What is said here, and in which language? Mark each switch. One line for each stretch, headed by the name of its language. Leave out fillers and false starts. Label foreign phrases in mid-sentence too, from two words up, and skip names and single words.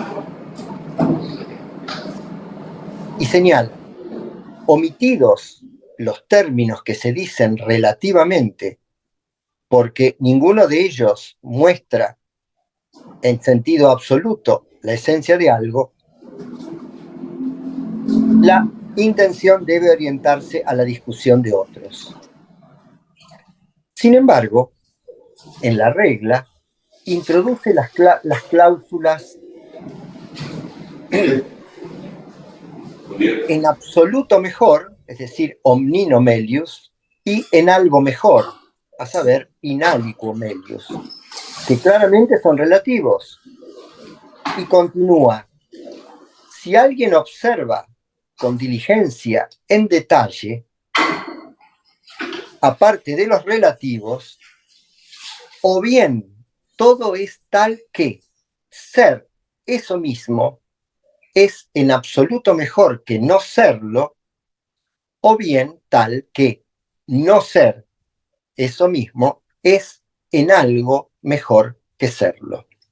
Spanish: Y señala, omitidos los términos que se dicen relativamente, porque ninguno de ellos muestra en sentido absoluto la esencia de algo, la intención debe orientarse a la discusión de otros. Sin embargo, en la regla, introduce las cláusulas en absoluto mejor, es decir,
Latin: omnino melius,
Spanish: y en algo mejor, a saber,
Latin: in aliquo melius,
Spanish: que claramente son relativos. Y continúa, si alguien observa con diligencia en detalle, aparte de los relativos, o bien todo es tal que ser eso mismo es en absoluto mejor que no serlo, o bien tal que no ser eso mismo es en algo mejor que serlo.